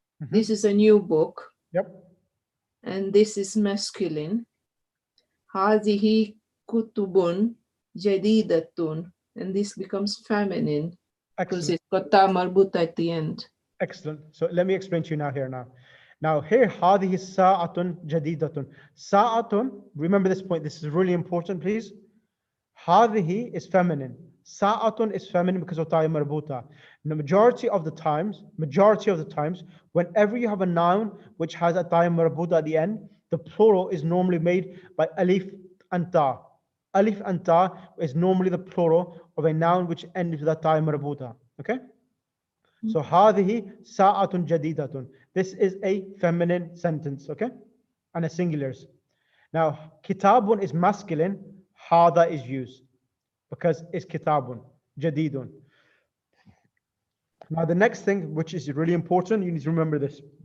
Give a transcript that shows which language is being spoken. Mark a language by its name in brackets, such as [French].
[English] This is a new book. Yep. And this is masculine. [Arabic] هذه كتب جديدة. [English] And this becomes feminine. Because it's got ta marbuta at the end. Excellent. So let me explain to you now. Now here, [Arabic] هذه ساعة جديدة. [English] ساعة, remember this point, this is really important, please. هذه is feminine. ساعة is feminine because of تاء مربوطة. The majority of the times, whenever you have a noun which has a تاء مربوطة at the end, the plural is normally made by alif and ta. Alif and ta is normally the plural of a noun which ends with a تاء مربوطة. Okay? [Arabic] So هذه ساعة جديدة. [English] This is a feminine sentence, okay? And a singulars. Now, kitabun is masculine, هذا is used because it's kitabun, jadidun. Now, the next thing, which is really important, you need to remember this.